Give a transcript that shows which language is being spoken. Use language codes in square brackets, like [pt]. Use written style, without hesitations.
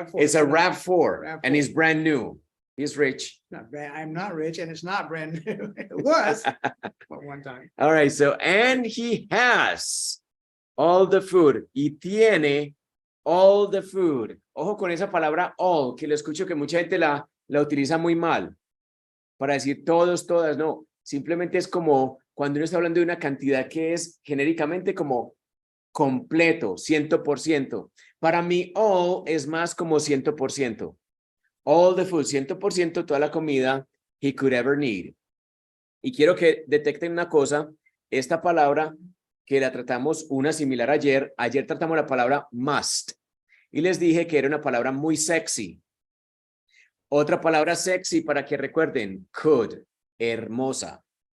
[en] It's a RAV4 and it's brand new. He's rich. I'm not rich and it's not brand new. It was at one time. All right, so, and he has all the food. [es] Y tiene [en] all the food. [es] Ojo con esa palabra all, que lo escucho que mucha gente la utiliza muy mal. Para decir todos, todas, no. Simplemente es como cuando uno está hablando de una cantidad que es genéricamente como completo, 100%. Para mí, all es más como 100%. [en] All the food, 100%, [es] toda la comida [en] he could ever need. [es] Y quiero que detecten una cosa, esta palabra que la tratamos una similar ayer tratamos la palabra must. Y les dije que era una palabra muy sexy. Otra palabra sexy para que recuerden, could, hermosa.